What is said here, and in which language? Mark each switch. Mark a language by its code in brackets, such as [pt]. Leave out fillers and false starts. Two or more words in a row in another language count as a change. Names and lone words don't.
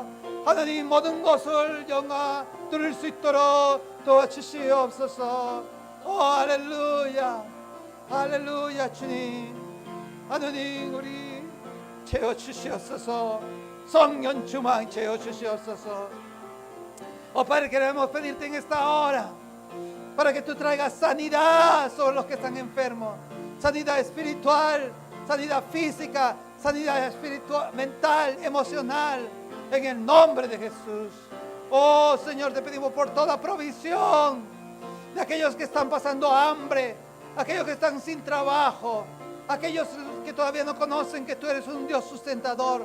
[ko] 하나님 모든 것을 영화 들을 수 있도록 도와주시옵소서. 할렐루야 할렐루야. 주님 하나님 우리 채워주시옵소서. 성령 충만 채워주시옵소서. [es] Padre, queremos pedirte en esta hora para que tú traigas sanidad sobre los que están enfermos, sanidad espiritual, sanidad física, sanidad espiritual, mental, emocional, en el nombre de Jesús. Señor, te pedimos por toda provisión de aquellos que están pasando hambre, aquellos que están sin trabajo, aquellos que todavía no conocen que tú eres un Dios sustentador.